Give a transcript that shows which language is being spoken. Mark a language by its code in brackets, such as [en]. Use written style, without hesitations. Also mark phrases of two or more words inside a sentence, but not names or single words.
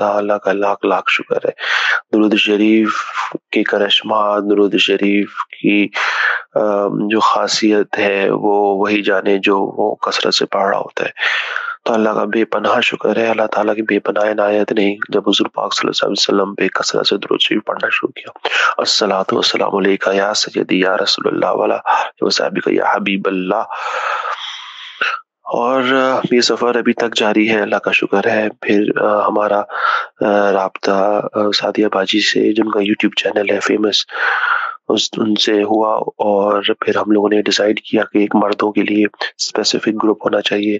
[ur] اللہ کا لاکھ لاکھ شکر ہے۔ درود شریف کے کرشمہ، درود شریف کی جو خاصیت ہے وہ وہی جانے جو وہ کثرت سے پڑھ رہا ہوتا ہے. تو اللہ کا بےپناہ شکر ہے، اللہ تعالیٰ کی بےپناہ عنایت نے جب حضور پاک [ar] صلى الله عليه وسلم [ur] پہ کثرت سے درود شریف پڑھنا شروع کیا. [ar] الصلاة والسلام عليك يا سيدي يا رسول الله وعلى وصحابك يا حبيب الله. [ur] اور یہ سفر ابھی تک جاری ہے، اللہ کا شکر ہے. پھر ہمارا رابطہ سادیہ باجی سے، جن کا [en] YouTube channel [ur] ہے فیمس، ان سے ہوا، اور پھر ہم لوگوں نے ڈیسائیڈ کیا کہ ایک مردوں کے لیے [en] specific group [ur] ہونا چاہیے.